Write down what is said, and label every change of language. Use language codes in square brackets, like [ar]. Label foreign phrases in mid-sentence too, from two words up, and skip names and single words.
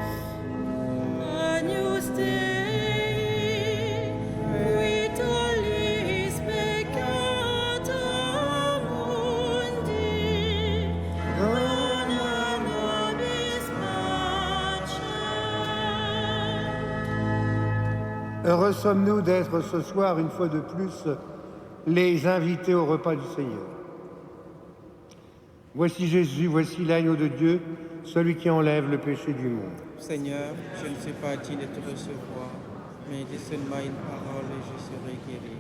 [la] Agnus Dei, qui tollis peccata mundi, dona nobis pacem. [fr] Heureux sommes-nous d'être ce soir, une fois de plus, les invités au repas du Seigneur. Voici Jésus, voici l'agneau de Dieu, celui qui enlève le péché du monde. Seigneur, je ne suis pas digne de te recevoir, mais dis seulement une parole et je serai guéri.